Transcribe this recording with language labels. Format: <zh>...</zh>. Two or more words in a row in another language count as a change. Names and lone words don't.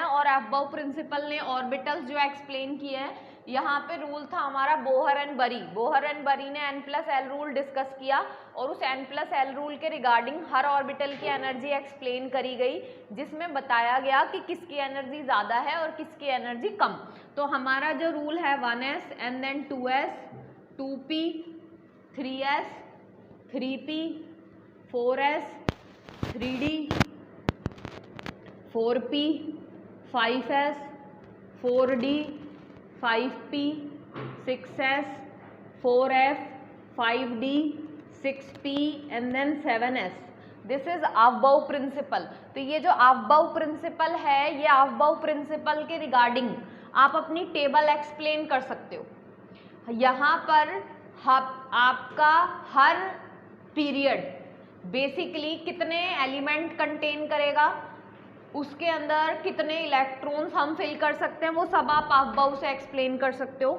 <hi>और</hi> <en>Aufbau principle</en> <hi>ने ऑर्बिटल्स जो एक्सप्लेन किए हैं, यहाँ पे रूल था हमारा बोहर एंड बरी। बोहर एंड बरी ने</hi> <en>n+l rule discuss</en> <hi>किया और उस n+l रूल के रिगार्डिंग हर ऑर्बिटल की</hi> <en>energy explain</en> <hi>करी गई, जिसमें बताया गया कि किसकी एनर्जी ज़्यादा है और किसकी एनर्जी कम। तो हमारा जो रूल है 1s</hi> <en>and then</en> <hi>2s, 2p, 3s, 3p, 4s, 3d, 4p, 5s, 4d, 5p, 6s, 4f, 5d, 6p</hi> <en>and then</en> <hi>7s।</hi> <en>this is Aufbau principle.</en> <hi>तो ये जो</hi> <en>Aufbau principle</en> <hi>है, ये</hi> <en>Aufbau principle</en> <hi>के रिगार्डिंग आप अपनी</hi> <en>table explain</en> <hi>कर सकते हो। यहाँ पर आपका हर</hi> <en>period basically</en> <hi>कितने</hi> <en>element contain</en> <hi>करेगा, उसके अंदर कितने इलेक्ट्रॉन्स हम फिल कर सकते हैं, वो सब आप अफबाउ से एक्सप्लेन कर सकते हो।</hi>